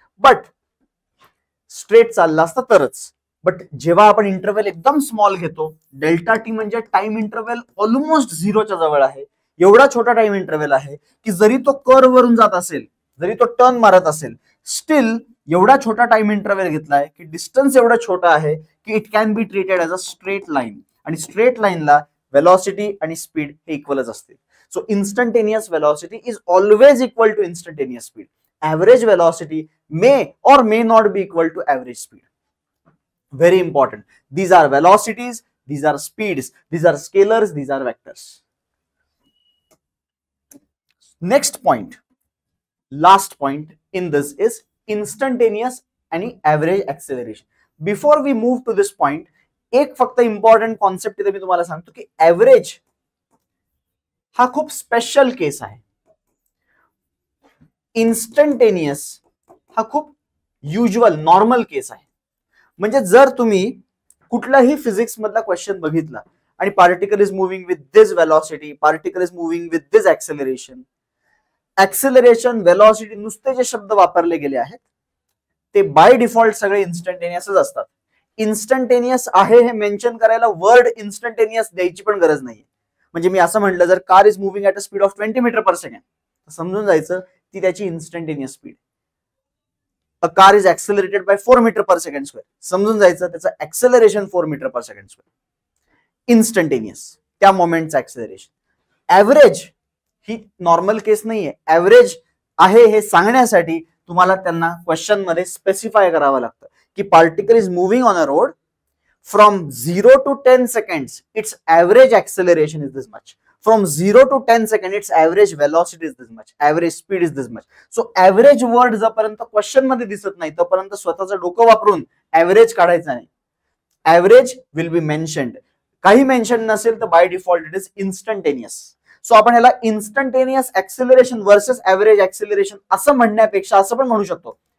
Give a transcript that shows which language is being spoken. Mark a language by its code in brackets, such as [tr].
[mr] But straight चालला असता तरच. बट जेव्हा आपण इंटरव्हल एकदम स्मॉल घेतो, डेल्टा टी म्हणजे टाइम इंटरव्हल ऑलमोस्ट झिरोच्या जवळ आहे, एवढा छोटा टाइम इंटरव्हल आहे की जरी तो कर्व वरून जात असेल, जरी तो टर्न मारत असेल, स्टील एवढा छोटा टाइम इंटरव्हल घेतलाय की डिस्टन्स एवढा छोटा आहे की [en] It can be treated as a straight line. [mr] आणि स्ट्रेट लाईनला व्हेलॉसिटी आणि स्पीड हे इक्वलच असते. [en] So instantaneous velocity is always equal to instantaneous speed. Average velocity may or may not be equal to average speed. Very important. These are velocities, these are speeds, these are scalars, these are vectors. Next point, last point in this is instantaneous and average acceleration. Before we move to this point, [mr] एक फक्त important concept इथे मी तुम्हाला सांगतो की average हा खूप special केस आहे. Instantaneous हा खूप युजुअल नॉर्मल केस आहे. म्हणजे जर तुम्ही कुठलाही फिजिक्स मधला क्वेश्चन बघितला आणि [en] particle is moving with this velocity, [mr] particle is moving with this acceleration, acceleration, velocity, नुसते जे शब्द वापरले गेले आहेत ते बाय डिफॉल्ट सगळे इन्स्टंटेनियसच असतात. इन्स्टंटेनियस आहे हे मेन्शन करायला वर्ड इन्स्टंटेनियस द्यायची पण गरज नाहीये. म्हणजे मी असं म्हटलं, जर [en] car is moving at a speed of 20 metre per second, [mr] समजून जायचं ती त्याची instantaneous speed. [en] A car is accelerated by 4 meter per second square, [mr] समजून जायचं त्याचं ऍक्सेलरेशन 4 मीटर पर सेकंड स्क्वेअर. इन्स्टंटेनियस त्या मोमेंटचं ऍक्सेलरेशन. ऍव्हरेज ही नॉर्मल केस नाहीये. ऍव्हरेज आहे हे सांगण्यासाठी तुम्हाला त्यांना क्वेश्चन मध्ये स्पेसिफाय करावं लागतं की [en] Particle is moving on a road from 0 to 10 seconds, its average acceleration is this much. From 0 to 10 seconds, its average velocity is this much, average speed is this much. [mr] So average word जोपर्यंत question मध्ये दिसत नाही तोपर्यंत स्वतःचं डोकं वापरून average काढायचं नाही. [en] Average will be mentioned. [mr] काही मेन्शन नसेल तर [en] By default it is instantaneous. [mr] So आपण ह्याला instantaneous acceleration versus average acceleration असं म्हणण्यापेक्षा असं पण म्हणू शकतो,